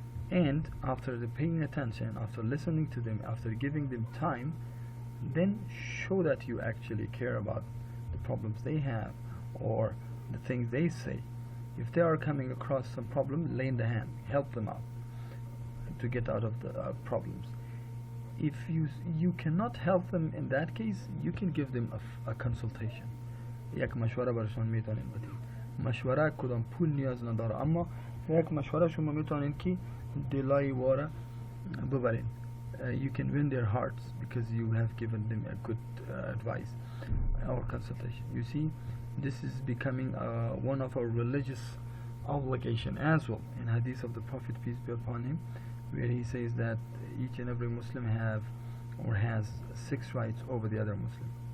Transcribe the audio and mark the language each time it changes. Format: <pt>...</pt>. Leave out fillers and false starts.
<en>And after the paying attention, after listening to them, after giving them time, then show that you actually care about the problems they have or the things they say. If they are coming across some problem, lend a hand, help them out to get out of the problems. If you cannot help them in that case, you can give them a consultation.</en> <fa>یک مشوره برشان میتونین بدین. مشوره کدام پول نیاز نداره، اما یک مشوره شما میتونین که دلای واره ببرین.</fa> <en>You can win their hearts because you have given them a good advice or consultation. You see, this is becoming one of our religious obligation as well. In hadith of the Prophet, peace be upon him, where he says that each and every Muslim has 6 rights over the other Muslim.</en>